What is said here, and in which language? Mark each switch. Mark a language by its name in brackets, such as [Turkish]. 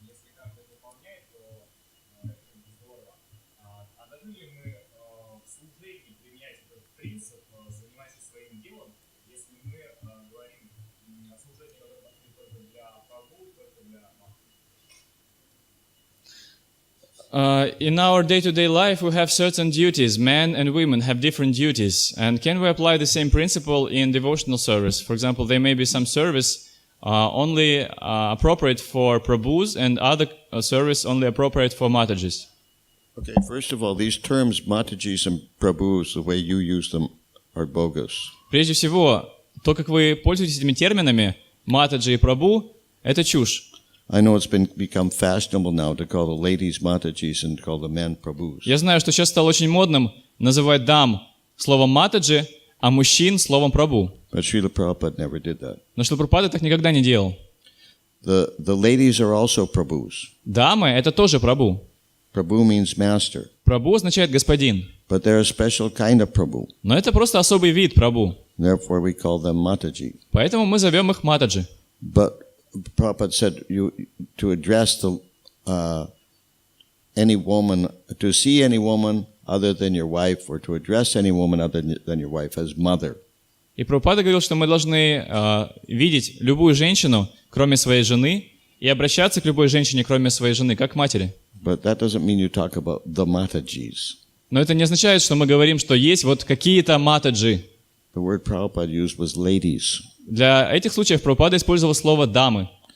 [Russian] Если каждый выполняет, то это здорово. А должны ли мы в служении применять этот принцип, заниматься своим делом, если мы говорим о служении, которое подходит только для Прабху, только для Махадьюти? [English] In our day-to-day life, we have certain duties. Men and women have different duties. And can we apply the same principle in devotional service? For example, there may be some service only appropriate for Prabhus and other service only appropriate for Matajis. Okay, first of all, these terms, Matajis and Prabhus, the way you use them, are bogus. [Russian] Прежде всего, то, как вы пользуетесь этими терминами, Матаджи и Прабху, это чушь. [English] I know it's become fashionable now to call the ladies Matajis and call the men Prabhus. [Russian] Я знаю, что сейчас стало очень модным называть дам словом Матаджи, а мужчин словом Прабху. [English] But Srila Prabhupada never did that. [Russian] Но Шрила Прабхупада так никогда не делал. [English] The ladies are also Prabhus. [Russian] Дамы — это тоже Прабху. [English] Prabhu means master. [Russian] Прабху означает господин. [English] But they're a special kind of Prabhu. [Russian] Но это просто особый вид Прабху. [English] Therefore we call them Mataji. [Russian] Поэтому мы зовем их Матаджи. [English] But Prabhupada said to address any woman, to see any woman other than your wife, or to address any woman other than your wife as mother. [Russian] И Прабхупада говорил, что мы должны видеть любую женщину, кроме своей жены, и обращаться к любой женщине, кроме своей жены, как к матери. [English] But that doesn't mean you talk about the Matajis. [Russian] Но это не означает, что мы говорим, что есть вот какие-то матаджи. [English] The word Prabhupada used was ladies. [Russian] Для этих случаев Прабхупада использовал слово «дамы».